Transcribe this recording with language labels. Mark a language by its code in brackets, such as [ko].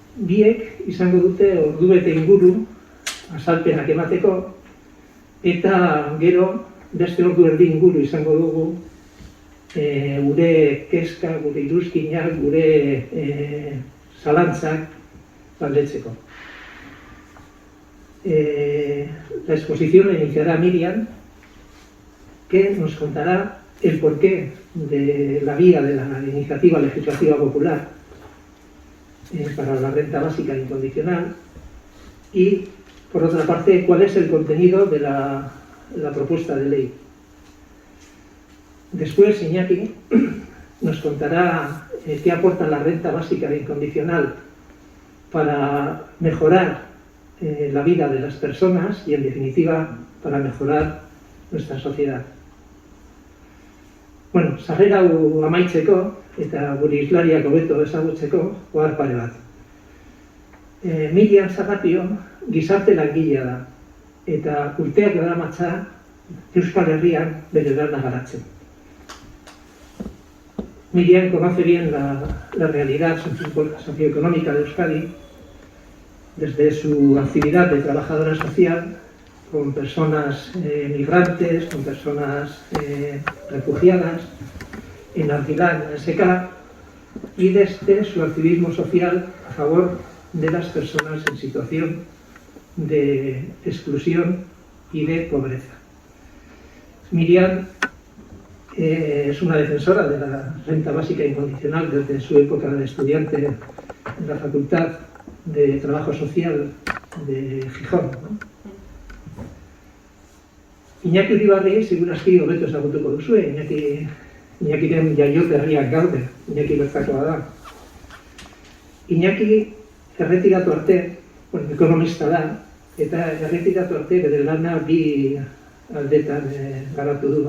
[eu] Biek izango dute ordubete inguru azalpenak emateko, eta gero beste ordu erdi inguru izango dugu gure kezka, gure iruzkinak, gure zalantzak galdetzeko. [es] La exposición la iniciará Miriam, que nos contará el porqué de la vía de la iniciativa legislativa popular para la renta básica incondicional, y por otra parte, cuál es el contenido de la propuesta de ley. Después, Iñaki nos contará qué aporta la renta básica incondicional para mejorar la vida de las personas y, en definitiva, para mejorar nuestra sociedad. [eu] Bueno, sarrera hau amaitzeko eta gure islariak hobeto ezagutzeko ohar pare bat. Miriam Sarratio gizarte langilea da, eta urteak daramatza Euskal Herrian bere lana garatzen. [es] Miriam conoce bien la realidad socioeconómica de Euskadi desde su actividad de trabajadora social con personas migrantes, con personas refugiadas en Argilán, en SK, y desde su activismo social a favor de las personas en situación de exclusión y de pobreza. Miriam es una defensora de la renta básica incondicional desde su época de estudiante en la Facultad de Trabajo Social de Gijón, ¿no? [eu] Iñaki Uribarri segurazki hobeto ezagutuko duzue, Iñakiren jaioterriak gaude, Iñaki bertakoa da. Iñaki erretiratu arte, ekonomista da, eta erretiratu arte bere lana bi aldetan garatu du.